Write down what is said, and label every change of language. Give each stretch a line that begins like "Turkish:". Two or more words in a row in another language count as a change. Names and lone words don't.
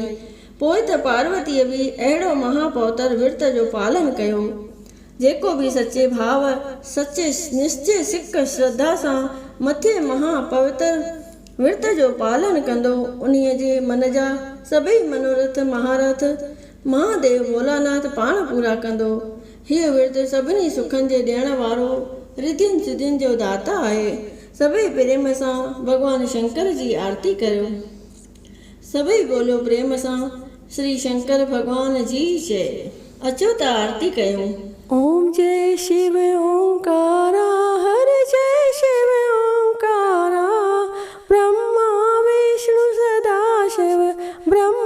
Sindhi: पोइ त पार्वतीअ बि अहिड़ो महापौतर विर्त जो पालन कयो। जेको बि सचे भाव, सचे निश्चय सिक श्रद्धा सां मथे महापवित्र विर्त जो पालन कंदो, उन्हीअ जे मन जा सभई मनोरथ महारथ महादेव भोलानाथ पाण पूरा कंदो। हीअ विर्त सभिनी सुखनि जे ॾियण वारो रिद्धियुनि सिद्धियुनि जो दाता आहे। सभई प्रेम सां भॻवान शंकर जी आरती करियो। सभई बोलियो प्रेम सां श्री शंकर भगवान जी जय। अचो त आरती कयूं।
Hindi: ओम जय शिव ओंकारा, हर जय शिव ओंकारा, ब्रह्मा विष्णु सदा शिव ब्रह्म